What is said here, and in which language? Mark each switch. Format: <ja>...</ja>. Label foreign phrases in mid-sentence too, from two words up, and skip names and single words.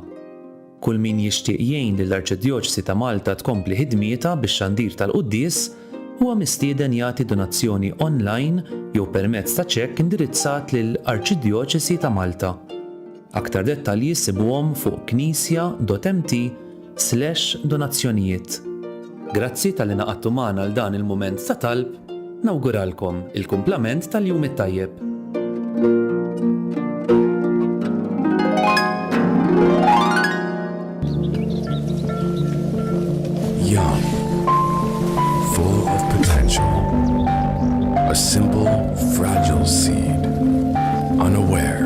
<mt>Kull min jixtieq jgħin lill-Arċidjoċesi ta' Malta tkompli ħidmietha bix-xandir tal-quddies huwa mistieden jagħti donazzjoni online jew permezz ta' ċekk indirizzat lill-Arċidjoċesi ta' Malta. Aktar dettalji sibuhom fuq knisja.mt/donazzjonijiet. Grazzi tal-li naqattu magħna l dan il-mument ta' talb, nawguralkom il-kumplament tal-jum it-tajjeb.</mt> <en>Young, full of potential, a simple, fragile seed, unaware.</en>